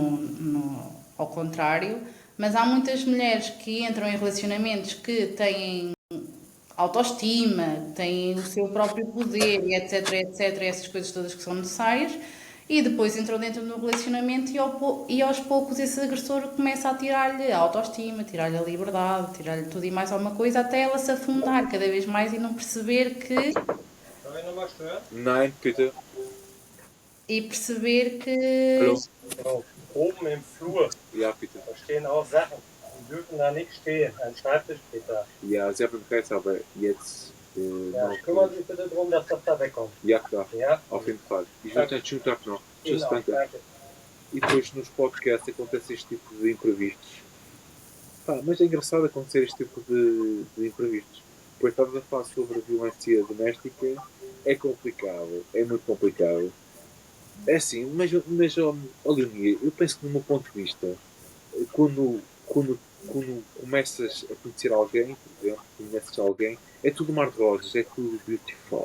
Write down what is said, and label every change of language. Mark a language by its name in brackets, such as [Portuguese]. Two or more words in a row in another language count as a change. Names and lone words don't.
[Portuguese] ao contrário, mas há muitas mulheres que entram em relacionamentos que têm autoestima, têm o seu próprio poder e etc, etc, essas coisas todas que são necessárias, e depois entram dentro do relacionamento e aos poucos esse agressor começa a tirar-lhe a autoestima, tirar-lhe a liberdade, tirar-lhe tudo e mais alguma coisa, até ela se afundar cada vez mais e não perceber que... [German] Nein, bitte. [Portuguese] E perceber que... [German] Hallo? Genau. Oben im Flur, Ja, bitte. da stehen auch Sachen. Die dürfen da nicht stehen. Ein Schreibtisch steht da. Ja, Sie haben recht, aber jetzt. Ja, kümmern Sie sich bitte darum, dass das da wegkommt. Ja, klar. Ja? Auf jeden Fall. Ich wünsche einen schönen Tag noch. Tschüss, Ihnen auch. danke. Danke. [Portuguese] E depois nos podcasts acontece este tipo de imprevistos. Pá, mas é engraçado acontecer este tipo de imprevistos. Depois estamos a falar sobre a violência doméstica. É complicado, é muito complicado. É assim, mas Leonia, eu penso que, do meu ponto de vista, quando começas a conhecer alguém, por exemplo, conheces alguém, é tudo mar de rosas, é tudo beautiful.